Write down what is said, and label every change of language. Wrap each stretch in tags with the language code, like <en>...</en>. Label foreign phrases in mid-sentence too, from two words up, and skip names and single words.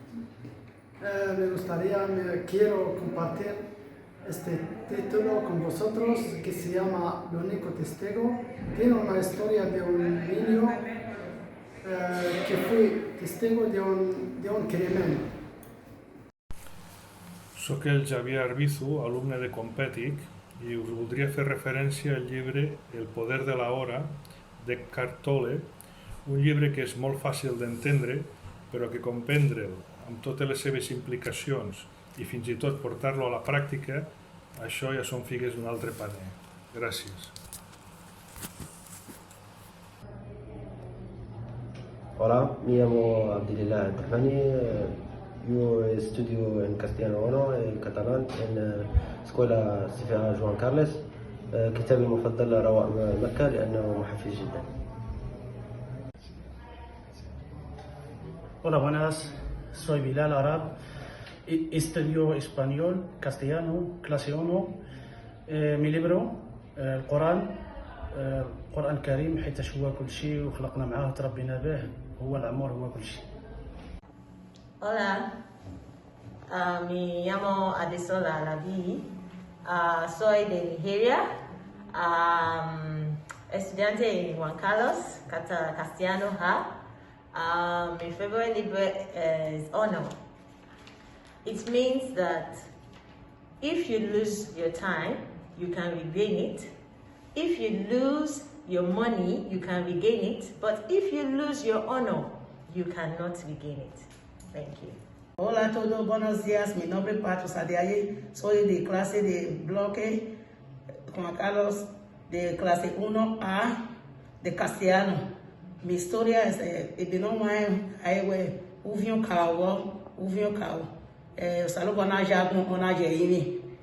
<es>Quiero compartir este título con vosotros que se llama El único testigo. Tiene una historia de un niño que fue testigo de un crimen.</es> <ca>Soc el Xavier Arbizu, alumne de Competic, i us voldria fer referència al llibre El poder de la hora, d'Eckhart Tolle, un llibre que és molt fàcil d'entendre, però que comprendre'l amb totes les seves implicacions i fins i tot portar-lo a la pràctica, això ja són figues d'un altre paner. Gràcies.</ca> <es>Hola, me llamo Abdillah Abdelrahmani. Yo estudio en castellano 1 y catalán en escuela CFA جوان كارلس.</es> <ar>كتابي المفضل رواء مكة لأنه محفز جدا.</ar> <es>Hola, buenas. Soy Bilal Arab. Estudio español, castellano, clase 1. Mi libro</es> <ar>القرآن القرآن الكريم حيت هو كل شيء وخلقنا معاه تربينا به. هو العمر هو كل شيء.</ar> <es>Hola, me llamo Adesola Alabi, soy de Nigeria, estudiante en Juan Carlos, Castellano A.</es> <en>Mi favorite libro is Honor. It means that if you lose your time, you can regain it. If you lose your money, you can regain it. But if you lose your honor, you cannot regain it. Thank you.</en> <es>Hola a todos, buenos días. Mi nombre es Pato Sadiaye. Soy de clase de bloque Juan Carlos, de clase 1A de castellano. Mi historia es el nombre es Uvion Kao. Saludos a Jagun, a Jeini.</es>